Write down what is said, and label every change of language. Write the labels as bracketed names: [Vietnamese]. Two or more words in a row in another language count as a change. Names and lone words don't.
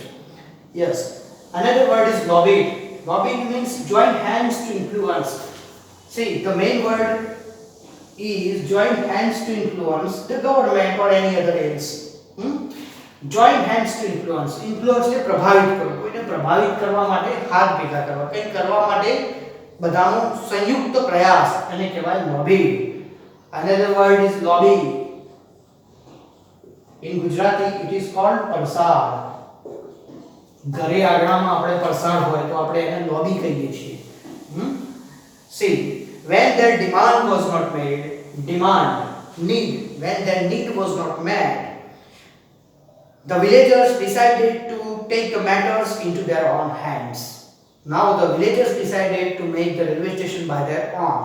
[English] Yes. Another word is lobbied. Lobbied means join hands to influence. See, the main word is join hands to influence the government or any other else. Join hands to influence. [Gujarati] Influence એટલે પ્રભાવિત કરવું. કોઈને પ્રભાવિત કરવા માટે હાથ ભેગા કરવા. કંઈક કરવા માટે બધાનો સંયુક્ત પ્રયાસ, એને કહેવાય lobby. [English] Another word is lobby. In Gujarati it is called પરસાળ. [Gujarati] ઘરે આંગણામાં આપણે પરસાળ હોય તો આપણે એને lobby કહીએ છીએ. [English] See, when their demand was not made, when their need was not met, the villagers decided to take the matters into their own hands. Now the villagers decided to make the railway station by their own.